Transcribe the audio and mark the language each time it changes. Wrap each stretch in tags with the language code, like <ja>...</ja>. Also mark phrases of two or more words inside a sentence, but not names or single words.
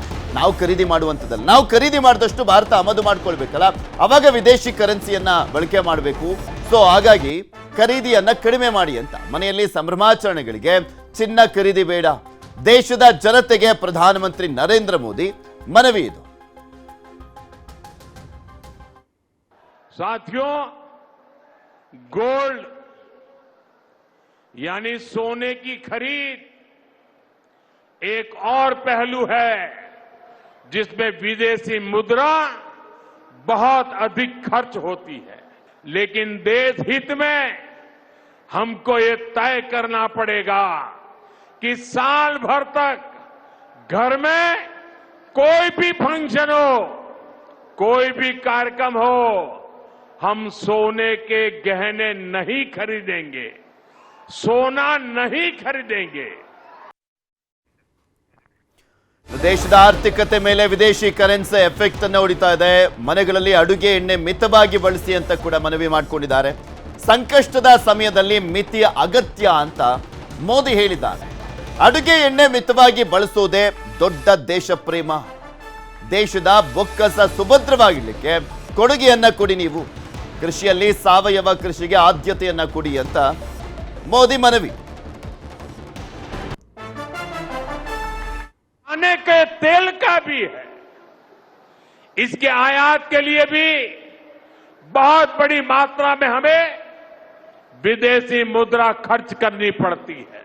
<kn>ನಾವು ಖರೀದಿ ಮಾಡುವಂಥದ್ದಲ್ಲ, ನಾವು ಖರೀದಿ ಮಾಡಿದಷ್ಟು ಭಾರತ ಆಮದು ಮಾಡ್ಕೊಳ್ಬೇಕಲ್ಲ, ಅವಾಗ ವಿದೇಶಿ ಕರೆನ್ಸಿಯನ್ನ ಬಳಕೆ ಮಾಡಬೇಕು. ಸೊ ಹಾಗಾಗಿ ಖರೀದಿಯನ್ನ ಕಡಿಮೆ ಮಾಡಿ ಅಂತ. ಮನೆಯಲ್ಲಿ ಸಂಭ್ರಮಾಚರಣೆಗಳಿಗೆ ಚಿನ್ನ ಖರೀದಿ ಬೇಡ. ದೇಶದ ಜನತೆಗೆ ಪ್ರಧಾನಮಂತ್ರಿ ನರೇಂದ್ರ ಮೋದಿ ಮನವಿ ಇದು.</kn> <hi>साथियों, गोल्ड यानी सोने की खरीद एक और पहलू है जिसमें विदेशी मुद्रा बहुत अधिक खर्च होती है। लेकिन देश हित में हमको ये तय करना पड़ेगा कि साल भर तक घर में कोई भी फंक्शन हो, कोई भी कार्यक्रम हो, हम सोने के गहने नहीं खरीदेंगे, सोना नहीं खरीदेंगे।</hi> <kn>ದೇಶದ ಆರ್ಥಿಕತೆ ಮೇಲೆ ವಿದೇಶಿ</kn> <en>currency effect</en> <kn>ಅನ್ನು ಹೊಡಿತಾ ಇದೆ. ಮನೆಗಳಲ್ಲಿ ಅಡುಗೆ ಎಣ್ಣೆ ಮಿತವಾಗಿ ಬಳಸಿ ಅಂತ ಕೂಡ ಮನವಿ ಮಾಡಿಕೊಂಡಿದ್ದಾರೆ. ಸಂಕಷ್ಟದ ಸಮಯದಲ್ಲಿ ಮಿತಿಯ ಅಗತ್ಯ ಅಂತ ಮೋದಿ ಹೇಳಿದ್ದಾರೆ. ಅಡುಗೆ ಎಣ್ಣೆ ಮಿತವಾಗಿ ಬಳಸೋದೇ ದೊಡ್ಡ ದೇಶ ಪ್ರೇಮ. ದೇಶದ ಬೊಕ್ಕಸ ಸುಭದ್ರವಾಗಿರ್ಲಿಕ್ಕೆ ಕೊಡುಗೆಯನ್ನ ಕೊಡಿ. ನೀವು ಕೃಷಿಯಲ್ಲಿ ಸಾವಯವ ಕೃಷಿಗೆ ಆದ್ಯತೆಯನ್ನ ಕೊಡಿ ಅಂತ ಮೋದಿ ಮನವಿ.</kn> <hi>खाने के तेल का भी है, इसके आयात के लिए भी बहुत बड़ी मात्रा में हमें विदेशी मुद्रा खर्च करनी पड़ती है।</hi>